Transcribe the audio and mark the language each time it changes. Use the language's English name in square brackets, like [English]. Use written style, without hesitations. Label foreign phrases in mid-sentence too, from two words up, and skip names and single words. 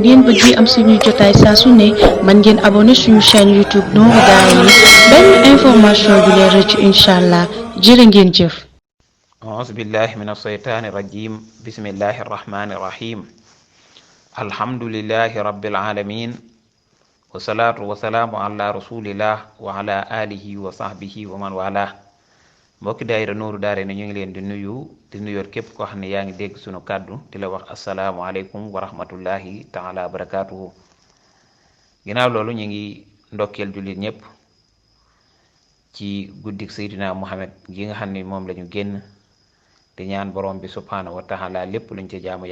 [Wolof] ngeen bëggee am suñuy jotaay saa su ne mën ngeen abonné suñu chaîne YouTube Nourou Darayni benn information du leen rëcc [Arabic] إن شاء الله [Wolof] jërë ngeen jëf. [Arabic] أعوذ بالله من الشيطان الرجيم بسم الله الرحمن الرحيم الحمد لله رب العالمين والصلاة والسلام على رسول الله وعلى آله وصحبه ومن والاه [Wolof] mbokki daayira Nourou Darayni ñu ngi leen di nuyoot képp koo xam ne yaa ngi dégg sunu kàddu di la wax [Arabic] السلام عليكم ورحمة الله تعالى وبركاته [Wolof] ginnaaw loolu ñu ngi ndokkeel jullit ñépp ci guddik Seydina Muhammad gi nga xam ne moom lañu génn di ñaan borom bi [Arabic] سبحانه وتعالى [Wolof] lépp luñ ci jaamu